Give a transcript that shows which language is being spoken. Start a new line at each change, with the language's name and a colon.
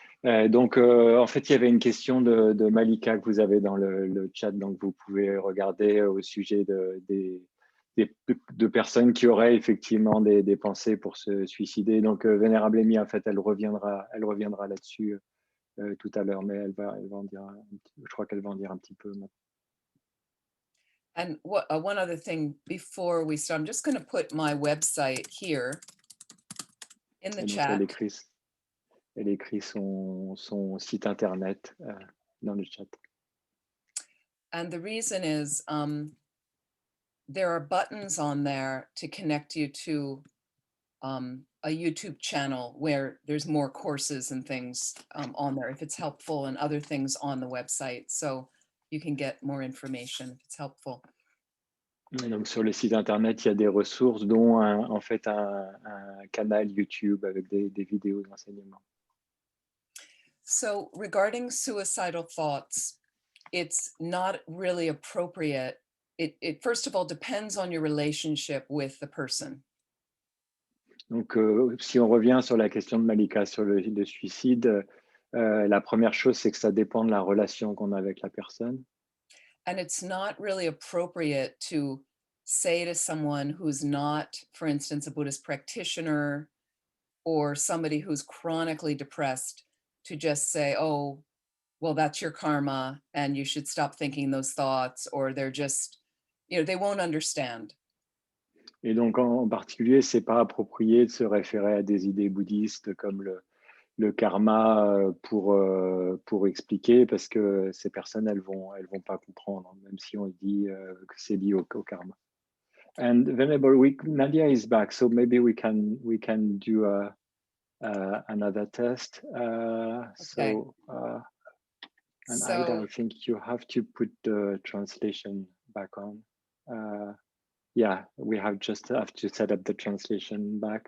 French: En fait, il y avait une question de Malika que vous avez dans le chat, donc vous pouvez regarder au sujet de personnes qui auraient effectivement des pensées pour se suicider. Donc, Vénérable Amy, en fait, elle reviendra là-dessus tout à l'heure, mais elle va en dire, je crois qu'elle va en dire un petit peu maintenant.
English: And one other thing before we start, I'm just going to put my website here in the chat.
French: Elle écrit son site internet dans le chat.
English: And the reason is there are buttons on there to connect you to a YouTube channel where there's more courses and things on there if it's helpful, and other things on the website. So you can get more information if it's helpful.
French: Et donc sur le site internet, il y a des ressources, dont en fait un canal YouTube avec des vidéos d'enseignement.
English: So regarding suicidal thoughts, it's not really appropriate. It first of all depends on your relationship with the person.
French: Donc si on revient sur la question de Malika sur le suicide, la première chose, c'est que ça dépend de la relation qu'on a avec la personne.
English: And it's not really appropriate to say to someone who's not, for instance, a Buddhist practitioner or somebody who's chronically depressed, to just say, oh, well, that's your karma and you should stop thinking those thoughts, or they're just, they won't understand.
French: Et donc en particulier, c'est pas approprié de se référer à des idées bouddhistes comme le karma pour expliquer, parce que ces personnes, elles vont pas comprendre, même si on dit que c'est lié au karma.
English: And Venerable, Nadia is back, so maybe we can do another test. Okay. Ida, I think you have to put the translation back on. Yeah, we have to set up the translation back.